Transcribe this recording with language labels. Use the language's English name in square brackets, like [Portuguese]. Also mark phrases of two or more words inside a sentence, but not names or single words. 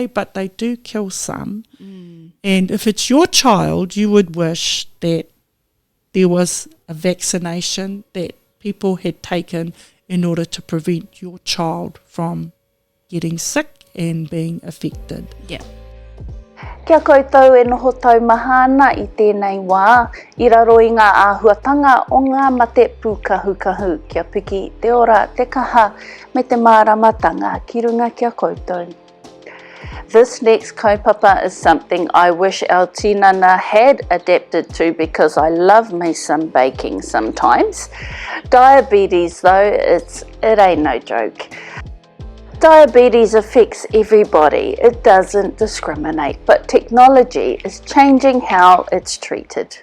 [English] But they do kill some. And if it's your child, you would wish that there was a vaccination that people had taken in order to prevent your child from getting sick and being affected. Yeah. [Māori] Kia koutou e noho tau mahana I tēnei wā, I raro I ngā āhuatanga o ngā mate pūkahu, kia piki te ora, te kaha, me te māramatanga, ki runga kia koutou. [English] This next kaupapa is something I wish our tinana had adapted to, because I love me some baking sometimes. Diabetes though, it ain't no joke. Diabetes affects everybody, it doesn't discriminate, but technology is changing how it's treated.